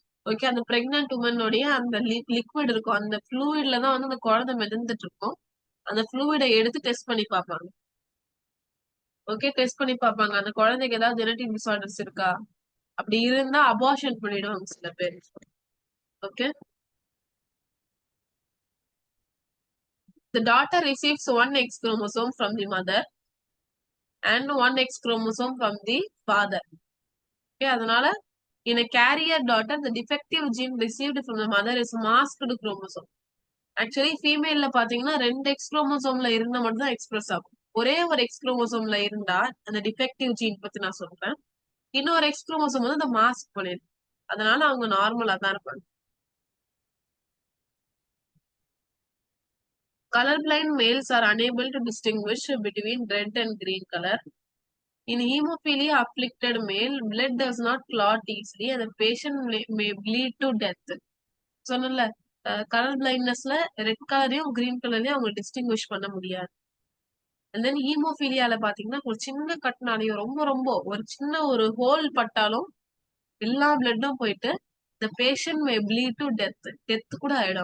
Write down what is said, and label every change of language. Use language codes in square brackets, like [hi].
[ta] Okay, அந்த pregnant உமனுடைய அந்த liquid இருக்கும், அந்த ஃப்ளூயிட்ல தான் வந்து அந்த குழந்தை மிதந்துட்டு இருக்கும். அந்த ஃப்ளூயிடை எடுத்து டெஸ்ட் பண்ணி பார்ப்பாங்க. ஓகே, டெஸ்ட் பண்ணி பார்ப்பாங்க அந்த குழந்தைக்கு ஏதாவது ஜெனட்டிக் டிசார்டர்ஸ் இருக்கா. அப்படி இருந்தா அபார்ஷன் பண்ணிடுவாங்க சில பேர். Okay. [en] The daughter receives one X chromosome from the mother and one X chromosome from the father. Okay, [ta] அதனால [en] in a carrier daughter, the defective gene received from the mother is masked chromosome. [ta] Actually ஃபீமேல்ல பாத்தீங்கன்னா 2 X குரோமோசோம்ல இருந்தா மட்டும் தான் express ஆகும். ஒரே ஒரு X குரோமோசோம்ல இருந்தா அந்த டிஃபெக்டிவ் ஜீன் பத்தி நான் சொல்றேன். இன்னொரு எக்ஸ் குரோமோசோம் வந்து அந்த மாஸ்க் பண்ணிடும். அதனால அவங்க நார்மலா தான் இருப்பாங்க. [en] Colorblind males are unable to distinguish between red and green color. In hemophilia afflicted male, blood does not clot easily and the patient may bleed to death. [ta] சொன்னல கலர் பிளைண்ட்னஸ்ல ரெட் கலரையும் கிரீன் கலரையும் அவங்க distinguish பண்ண முடியாது. And then ஹீமோபீலியால பாத்தீங்கன்னா ஒரு சின்ன கட்டினாலையும் ரொம்ப ரொம்ப ஒரு சின்ன ஒரு ஹோல் பட்டாலும் எல்லா பிளட்டும் போயிட்டு [en] the patient may bleed to death [ta] கூட ஆயிடும்.